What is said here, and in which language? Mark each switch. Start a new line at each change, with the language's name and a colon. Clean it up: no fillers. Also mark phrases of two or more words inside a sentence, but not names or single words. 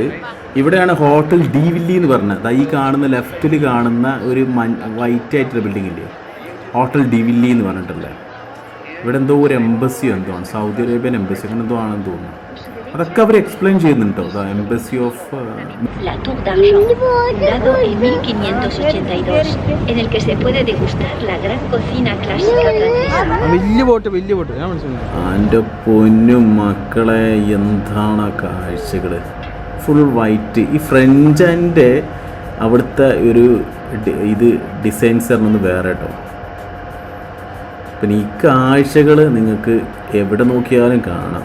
Malayalam: ഇവിടെയാണ് ഹോട്ടൽ ഡി വില്ലി എന്ന് പറഞ്ഞത്. ഈ കാണുന്ന ലെഫ്റ്റിൽ കാണുന്ന ഒരു വൈറ്റ് ആയിട്ടുള്ള ബിൽഡിംഗ് ഇല്ലേ, ഹോട്ടൽ ഡി വില്ലി എന്ന് പറഞ്ഞിട്ടുള്ളത്. ഇവിടെ എന്തോ ഒരു എംബസി എന്തോ ആണ്, സൗദി അറേബ്യൻ എംബസി അങ്ങനെ എന്തോ ആണെന്ന് തോന്നുന്നു. അതൊക്കെ അവർ എക്സ്പ്ലെയിൻ ചെയ്യുന്നുണ്ടോ.
English: embassy of
Spanish: La Tour d'Argent, fundado en 1582, en el que se puede degustar la gran cocina clásica francesa.
Malayalam: വലിയ ബോട്ട് ഞാൻ മനസ്സിലായി. എൻ്റെ പൊന്നും മക്കളെ, എന്താണ് കാഴ്ചകൾ,
English: full white.
Malayalam: ഈ ഫ്രഞ്ചിൻ്റെ അവിടുത്തെ ഒരു ഇത് ഡിസൈൻസ് പറഞ്ഞൊന്ന് വേറെ കേട്ടോ. പിന്നെ ഈ കാഴ്ചകൾ നിങ്ങൾക്ക് എവിടെ നോക്കിയാലും കാണാം.